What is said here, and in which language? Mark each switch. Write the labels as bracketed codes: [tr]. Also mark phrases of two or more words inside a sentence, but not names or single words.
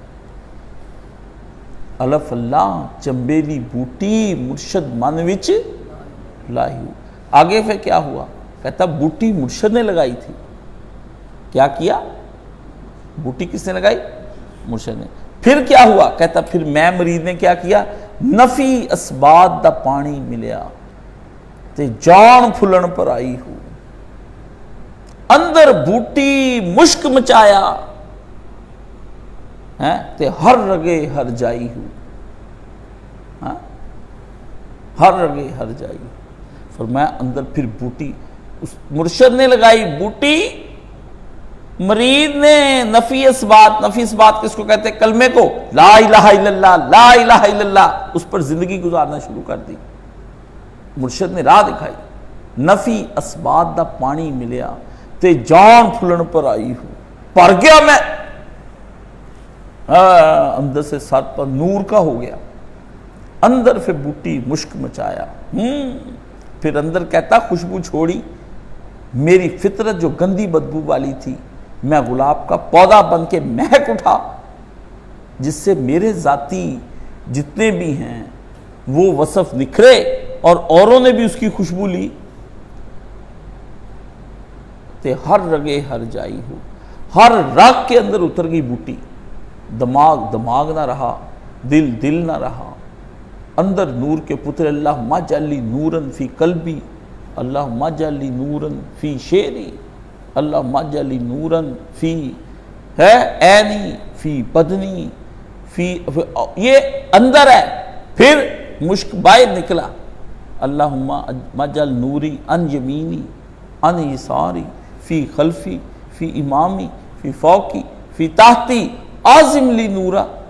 [pa] الف اللہ چمبیلی بوٹی مرشد من وچ لائی ہو۔ [ur] آگے پھر کیا ہوا؟ کہتا بوٹی مرشد نے لگائی تھی۔ کیا کیا؟ بوٹی کس نے لگائی؟ مرشد نے۔ پھر کیا ہوا؟ کہتا پھر میں مرید نے کیا کیا؟ [pa] نفی اسباد دا پانی ملیا تے جان پھلن پر آئی ہو، اندر بوٹی مشک مچایا تے ہر رگے ہر جائی ہو، ہر رگے ہر جائی ہو۔ [ur] فرمایا اندر پھر بوٹی اس مرشد نے لگائی بوٹی، مرید نے نفی اثبات کس کو کہتے ہیں؟ کلمے کو، [ar] لا الہ الا اللہ [ur] لا الہ الا اللہ، اس پر زندگی گزارنا شروع کر دی۔ مرشد نے راہ دکھائی، [pa] نفی اثبات دا پانی ملیا تے جان پھلن پر آئی ہوں، [ur] پر گیا میں اندر سے سر پر نور کا ہو گیا، اندر پھر بوٹی مشک مچایا، پھر اندر کہتا خوشبو چھوڑی، میری فطرت جو گندی بدبو والی تھی، میں گلاب کا پودا بن کے مہک اٹھا، جس سے میرے ذاتی جتنے بھی ہیں وہ وصف نکھرے اور اوروں نے بھی اس کی خوشبو لی، [pa] تے ہر رگے ہر جائی ہو، [ur] ہر رگ کے اندر اتر گئی بوٹی، دماغ نہ رہا، دل نہ رہا، اندر نور کے پتر [ar] اللہم اجعل نوراً فی قلبی، اللہم اجعل نوراً فی شعری، اللہم اجعل نوراً فی عینی فی بدنی فی، [ur] یہ اندر ہے، پھر مشک باہر نکلا، [ar] اللہم اجعل نوری ان یمینی ان یساری فی خلفی فی امامی فی فوقی فی تحتی عظم لی نورا۔